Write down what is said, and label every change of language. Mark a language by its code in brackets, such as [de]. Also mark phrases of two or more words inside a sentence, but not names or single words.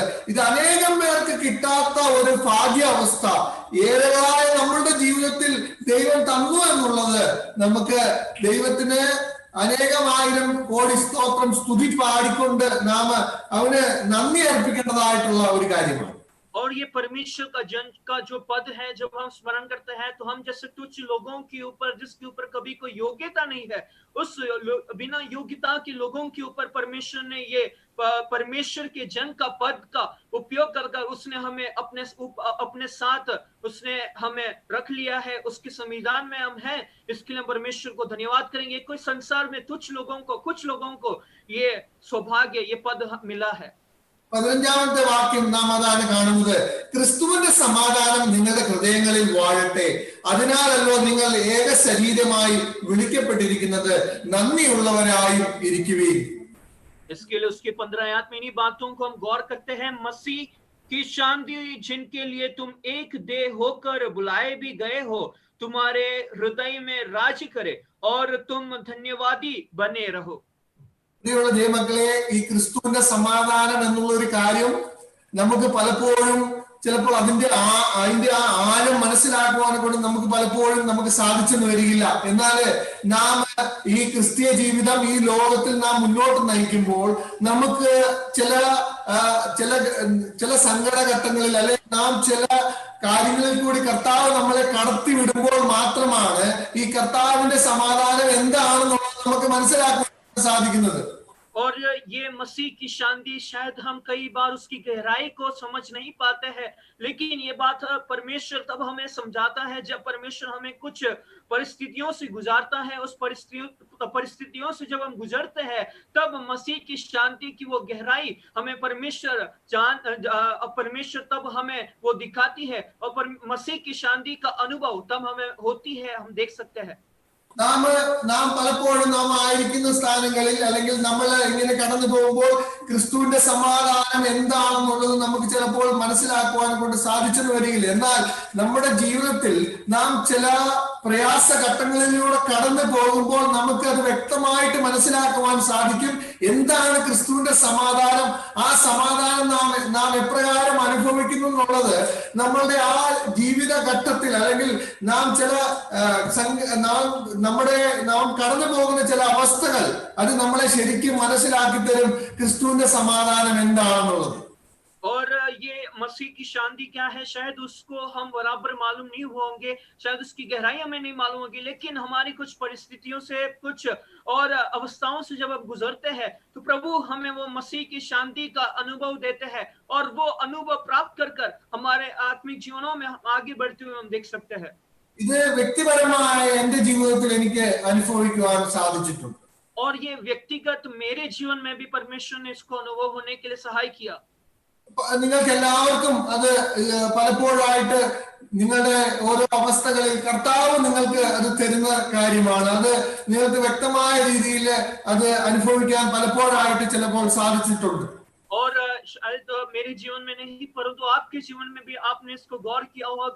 [ml] ഇത് അനേകം പേർക്ക് കിട്ടാത്ത ഒരു ഭാഗ്യാവസ്ഥ ഏറെയായ നമ്മളുടെ ജീവിതത്തിൽ ദൈവം തന്നു എന്നുള്ളത് നമുക്ക് ദൈവത്തിന് അനേകമായിരം കോടി സ്തോത്രം സ്തുതി പാടിക്കൊണ്ട് നാം അവന് നന്ദി അർപ്പിക്കേണ്ടതായിട്ടുള്ള ഒരു കാര്യമാണ്. [hi] और ये परमेश्वर का जन का जो पद है, जब हम स्मरण करते हैं तो हम जैसे तुच्छ लोगों के ऊपर, जिसके ऊपर कभी कोई योग्यता नहीं है, उस बिना योग्यता के लोगों के ऊपर परमेश्वर ने ये परमेश्वर के जन का पद का उपयोग कर उसने हमें अपने साथ उसने हमें रख लिया है, उसके संविधान में हम हैं। इसके लिए परमेश्वर को धन्यवाद करेंगे। कोई संसार में तुच्छ लोगों को, कुछ लोगों को ये सौभाग्य, ये पद मिला है। [ml] 15ാമത്തെ വാക്യം നാം അതാണ് കാണുന്നത്. ക്രിസ്തുവിന്റെ സമാധാനം നിങ്ങളുടെ ഹൃദയങ്ങളിൽ വാഴട്ടെ, അതിനാലല്ലോ നിങ്ങൾ ഏക ശരീരമായി വിളിക്കപ്പെട്ടിരിക്കുന്നത്, നന്ദിയുള്ളവരായും ഇരിക്കുവീൻ. [hi] इसके लिए उसके 15 आयत में इन्हीं बातों को हम गौर करते हैं। मसीह की शांति जिनके लिए तुम एक देह होकर बुलाए भी गए हो, तुम्हारे हृदय में राज करे और तुम धन्यवादी बने रहो। [ml] പ്രിയമുള്ള ദൈവമക്കളെ, ഈ ക്രിസ്തുവിന്റെ സമാധാനം എന്നുള്ള ഒരു കാര്യം നമുക്ക് പലപ്പോഴും ചിലപ്പോൾ അതിന്റെ ആ ആഴം മനസ്സിലാക്കുവാനെ കൊണ്ട് നമുക്ക് പലപ്പോഴും നമുക്ക് സാധിച്ചെന്ന് വരികയില്ല. എന്നാൽ നാം ഈ ക്രിസ്തീയ ജീവിതം ഈ ലോകത്തിൽ നാം മുന്നോട്ട് നയിക്കുമ്പോൾ നമുക്ക് ചില സങ്കടഘട്ടങ്ങളിൽ അല്ലെങ്കിൽ നാം ചില കാര്യങ്ങളിൽ കൂടി കർത്താവ് നമ്മളെ കടത്തി വിടുമ്പോൾ മാത്രമാണ് ഈ കർത്താവിന്റെ സമാധാനം എന്താണെന്നുള്ളത് നമുക്ക് മനസ്സിലാക്കാൻ സാധിക്കുന്നത്. [hi] और ये मसीह की शांति शायद हम कई बार उसकी गहराई को समझ नहीं पाते हैं, लेकिन ये बात परमेश्वर तब हमें समझाता है जब परमेश्वर हमें कुछ परिस्थितियों से गुजारता है। उस परिस्थितियों से जब हम गुजरते हैं तब मसीह की शांति की वो गहराई हमें परमेश्वर तब हमें वो दिखाती है, और मसीह की शांति का अनुभव तब हमें होती है, हम देख सकते हैं। [ml] നാം പലപ്പോഴും നാം ആയിരിക്കുന്ന സ്ഥാനങ്ങളിൽ അല്ലെങ്കിൽ നമ്മൾ ഇങ്ങനെ കടന്നു പോകുമ്പോൾ ക്രിസ്തുവിന്റെ സമാധാനം എന്താണെന്നുള്ളത് നമുക്ക് ചിലപ്പോൾ മനസ്സിലാക്കുവാൻ കൊണ്ട് സാധിച്ചെന്ന് വരികയില്ല. എന്നാൽ നമ്മുടെ ജീവിതത്തിൽ നാം ചില പ്രയാസ ഘട്ടങ്ങളിലൂടെ കടന്നു പോകുമ്പോൾ നമുക്ക് അത് വ്യക്തമായിട്ട് മനസ്സിലാക്കുവാൻ സാധിക്കും എന്താണ് ക്രിസ്തുവിന്റെ സമാധാനം. ആ സമാധാനം നാം എപ്രകാരം അനുഭവിക്കുന്നു എന്നുള്ളത് നമ്മളുടെ ആ ജീവിത ഘട്ടത്തിൽ അല്ലെങ്കിൽ നാം നാം കടന്നു പോകുന്ന ചില അവസ്ഥകൾ അത് നമ്മളെ ശരിക്കും മനസ്സിലാക്കി തരും ക്രിസ്തുവിന്റെ സമാധാനം എന്താണെന്നുള്ളത്. [hi] और ये मसीह की शांति क्या है, शायद उसको हम बराबर मालूम नहीं होंगे, शायद उसकी गहराई हमें नहीं मालूम होगी, लेकिन हमारी कुछ परिस्थितियों से, कुछ और अवस्थाओं से जब हम गुजरते हैं तो प्रभु हमें वो मसीह की शांति का अनुभव देते हैं, और वो अनुभव प्राप्त कर हमारे आत्मिक जीवनों में आगे बढ़ते हुए हम देख सकते हैं। [ml] ഇത് വ്യക്തിപരമായ എന്റെ ജീവിതത്തിൽ എനിക്ക് അനുഭവിക്കുവാൻ സാധിച്ചിട്ടുണ്ട്. [hi] और ये व्यक्तिगत मेरे जीवन में भी परमेश्वर ने इसको अनुभव होने के लिए सहाय किया। [ml] നിങ്ങൾക്ക് എല്ലാവർക്കും അത് പലപ്പോഴായിട്ട് നിങ്ങളുടെ ഓരോ അവസ്ഥകളിൽ കർത്താവ് നിങ്ങൾക്ക് അത് തരുന്ന കാര്യമാണ്. അത് നിങ്ങൾക്ക് വ്യക്തമായ രീതിയിൽ അത് അനുഭവിക്കാൻ പലപ്പോഴായിട്ട് ചിലപ്പോൾ സാധിച്ചിട്ടുണ്ട്. [hi] और शायद मेरे जीवन में नहीं, परंतु आपके जीवन में भी आपने इसको गौर किया होगा।